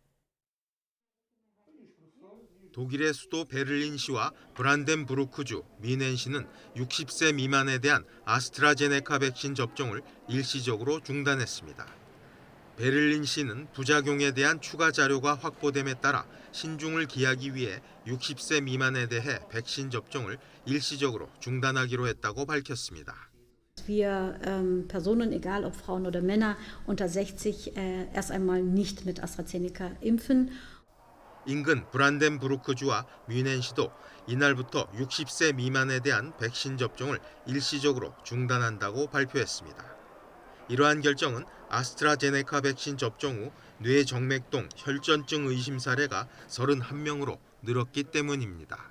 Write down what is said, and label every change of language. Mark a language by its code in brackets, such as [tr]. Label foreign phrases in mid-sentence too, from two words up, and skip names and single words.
[ko] 독일의 수도 베를린시와 브란덴부르크주, 미넨시는 60세 미만에 대한 아스트라제네카 백신 접종을 일시적으로 중단했습니다. 베를린시는 부작용에 대한 추가 자료가 확보됨에 따라 신중을 기하기 위해 60세 미만에 대해 백신 접종을 일시적으로 중단하기로 했다고 밝혔습니다. [de] Wir Personen, egal ob Frauen oder Männer, unter 60 erst einmal nicht mit AstraZeneca impfen. [ko] 인근 브란덴부르크주와 뮌헨시도 이날부터 60세 미만에 대한 백신 접종을 일시적으로 중단한다고 발표했습니다. 이러한 결정은 아스트라제네카 백신 접종 후 뇌정맥동 혈전증 의심 사례가 31명으로 늘었기 때문입니다.